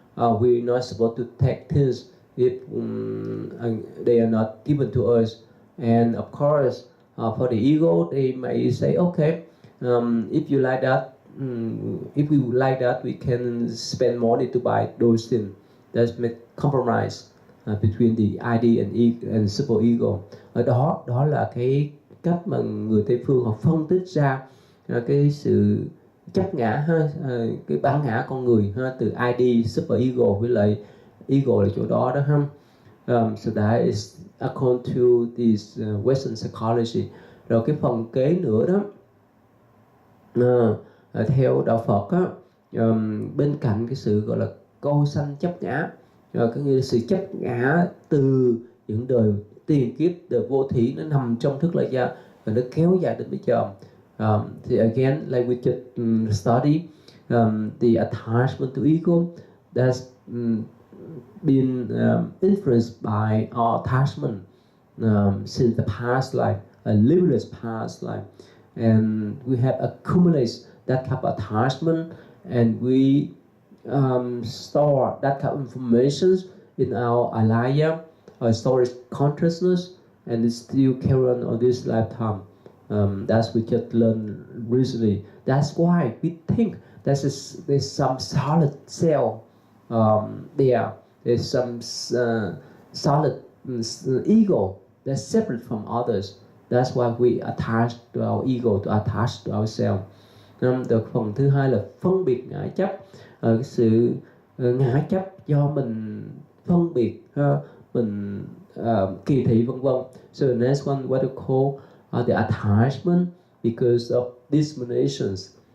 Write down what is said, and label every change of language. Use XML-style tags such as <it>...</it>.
<en>We're not supposed to take things if they are not given to us. And of course, for the ego, they may say, okay, if you like that, if we would like that, we can spend money to buy those things. That's make compromise between the ID and super ego.</en> <vi>Ở đó là cái cách mà người Tây phương họ phân tích ra cái sự chấp ngã cái bản ngã con người từ ID, super ego với lại ego là chỗ đó đó ha.</vi> <en>So that is according to this Western psychology.</en> <vi>Rồi cái phần kế nữa đó, theo đạo Phật á, bên cạnh cái sự gọi là câu sanh chấp ngã, có nghĩa là sự chấp ngã từ những đời tiền kiếp, đời vô thủy, nó nằm trong thức lợi gia và nó kéo dài đến bây giờ.</vi> <en>Thì again, like we just study, the attachment to ego that's been influenced by our attachment since the past life, a limitless past life, and we have accumulated that kind of attachment, and we store that kind of information in our alaya, our storage consciousness, and it still carry on this lifetime. That's we just learned recently. That's why we think there's some solid cell there. There's some solid ego that's separate from others. That's why we attach to our ego, to attach to ourselves.</en> <vi>Được phần thứ hai là phân biệt ngã chấp, cái sự ngã chấp do mình phân biệt, mình kỳ thị vân vân.</vi> <en>So the next one, what we call the attachment because of discriminations.</en>